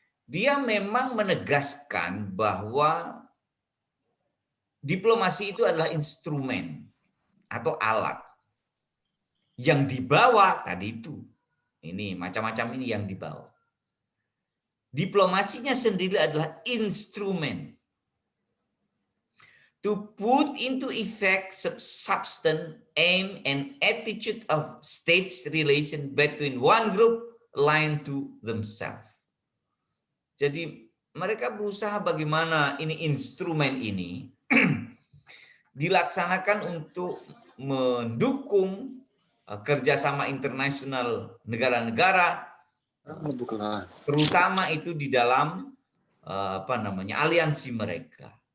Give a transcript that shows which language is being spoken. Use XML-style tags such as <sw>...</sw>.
<id>Dia memang menegaskan bahwa diplomasi itu adalah instrumen atau alat yang dibawa tadi itu Ini macam-macam ini yang dibawa. Diplomasinya sendiri adalah instrumen</id> <en>to put into effect substance, aim, and attitude of states relation between one group aligned to themselves.</en> <id>Jadi mereka berusaha bagaimana ini instrumen ini dilaksanakan untuk mendukung kerjasama internasional negara-negara, terutama itu di dalam aliansi mereka.</id>